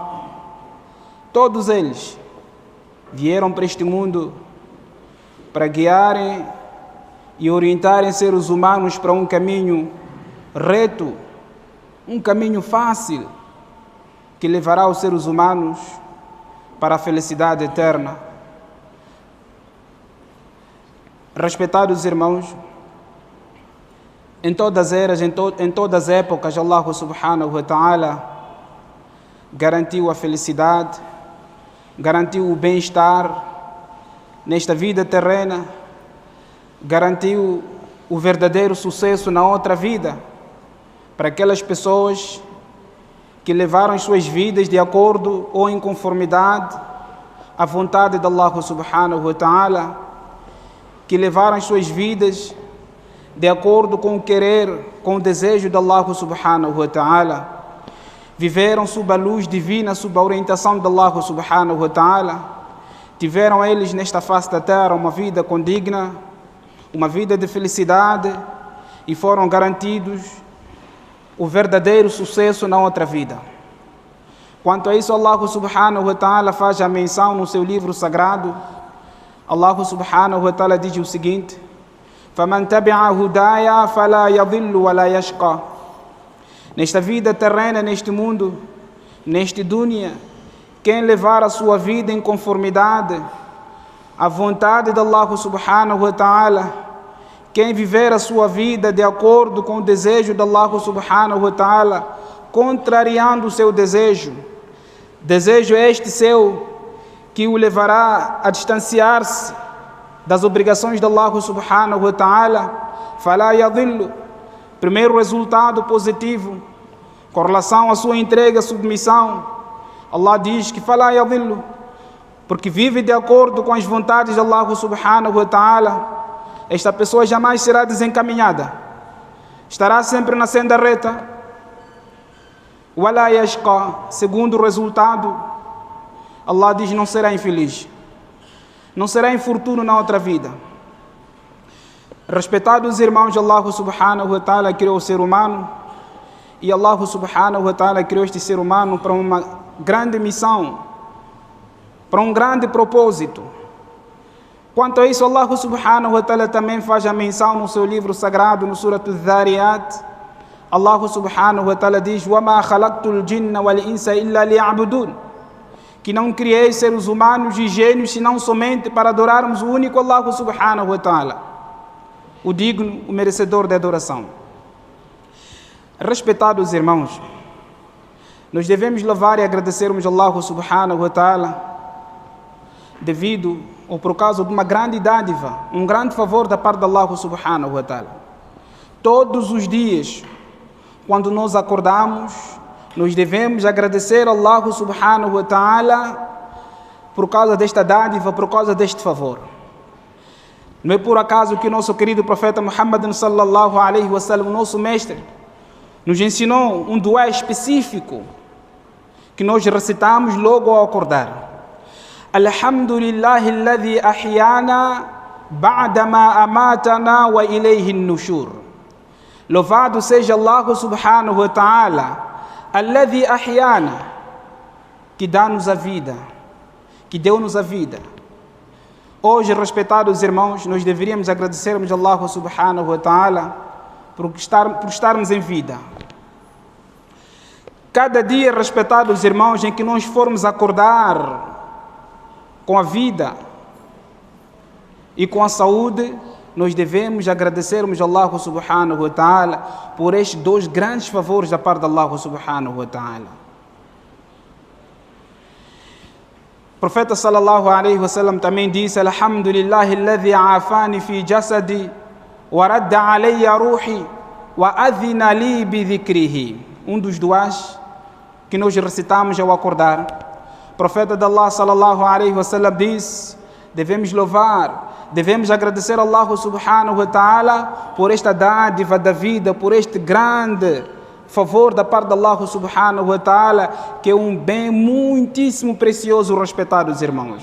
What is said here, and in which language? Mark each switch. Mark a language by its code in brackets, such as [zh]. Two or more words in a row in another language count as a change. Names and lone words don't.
[pt] Todos eles vieram para este mundo para guiarem e orientarem seres humanos para um caminho reto, um caminho fácil, que levará os seres humanos para a felicidade eterna. Respeitados irmãos, em todas as eras, em todas as épocas, [ar] الله سبحانه وتعالى [pt] garantiu a felicidade, garantiu o bem-estar nesta vida terrena, garantiu o verdadeiro sucesso na outra vida para aquelas pessoas que levaram as suas vidas de acordo ou em conformidade à vontade de [ar] الله سبحانه وتعالى, [pt] que levaram as suas vidas de acordo com o querer, com o desejo de [ar] الله سبحانه وتعالى, [pt] viveram sob a luz divina, sob a orientação de [ar] الله سبحانه وتعالى, [pt] tiveram eles nesta face da terra uma vida condigna, uma vida de felicidade, e foram garantidos o verdadeiro sucesso na outra vida. Quanto a isso, [ar] الله سبحانه وتعالى [pt] faz a menção no seu livro sagrado. [ar] الله سبحانه وتعالى [pt] diz o seguinte: [ar] فَمَنْ تَبِعَ هُدَايَا فَلَا يَضِلُّ وَلَا يَشْقَى. [pt] Nesta vida terrena, neste mundo, neste dunya, quem levar a sua vida em conformidade à vontade de [ar] الله سبحانه وتعالى, [pt] quem viver a sua vida de acordo com o desejo de [ar] الله سبحانه وتعالى, [pt] contrariando o seu desejo este seu que o levará a distanciar-se das obrigações de [ar] الله سبحانه وتعالى, فلا يضل. [pt] Primeiro resultado positivo com relação à sua entrega, submissão, Allah diz que [ar] فلا يضل, [pt] porque vive de acordo com as vontades de [ar] الله سبحانه وتعالى, [pt] esta pessoa jamais será desencaminhada, estará sempre na senda reta. [ar] ولا يشقى, [pt] segundo resultado, Allah diz: não será infeliz, não será infortúnio na outra vida. Respeitados irmãos, [ar] الله سبحانه وتعالى [pt] criou o ser humano, e [ar] الله سبحانه وتعالى [pt] criou este ser humano para uma grande missão, para um grande propósito. Quanto a isso, [ar] الله سبحانه وتعالى [pt] também faz a menção no seu livro sagrado, no Surat Al-Dhariyat. [ar] الله سبحانه وتعالى [pt] diz: [ar] وَمَا خَلَقْتُ الْجِنَّ وَالْإِنسَ إِلَّا لِيَعْبُدُونَ, [pt] que não criei seres humanos e gênios senão somente para adorarmos o único [ar] الله سبحانه وتعالى, [pt] o digno, o merecedor de adoração. Respeitados irmãos, nós devemos louvar e agradecermos a [ar] الله سبحانه وتعالى [pt] devido ou por causa de uma grande dádiva, um grande favor da parte de [ar] الله سبحانه وتعالى. [pt] Todos os dias, quando nós acordamos, nós devemos agradecer a [ar] الله سبحانه وتعالى [pt] por causa desta dádiva, por causa deste favor. Não é por acaso que o nosso querido profeta Muhammad [ar] صلى الله عليه وسلم, [pt] o nosso mestre, nos ensinou um duá específico que nós recitamos logo ao acordar. [ar] الحمد لله الذي أحيانا بعد ما أماتنا وإليه النشور. [pt] Louvado seja [ar] الله سبحانه وتعالى, الذي أحيانا, [pt] que dá-nos a vida, que deu-nos a vida. Hoje, respeitados irmãos, nós deveríamos agradecermos a [ar] الله سبحانه وتعالى [pt] por estarmos em vida. Cada dia, respeitados irmãos, em que nós formos acordar com a vida e com a saúde, nós devemos agradecermos a [ar] الله سبحانه وتعالى [pt] por estes dois grandes favores da parte de [ar] الله سبحانه وتعالى. [pt] O profeta [ar] صلى الله عليه وسلم [pt] também disse: [ar] الحمد لله الذي عافاني في جسدي ورد علي روحي وأذن لي بذكره. [pt] Um dos duás que nós recitamos ao acordar. O profeta de Allah [ar] صلى الله عليه وسلم [pt] disse: devemos louvar, devemos agradecer a [ar] الله سبحانه وتعالى [pt] por esta dádiva da vida, por este grande favor da parte de [ar] الله سبحانه وتعالى, [pt] que é um bem muitíssimo precioso, respeitados irmãos.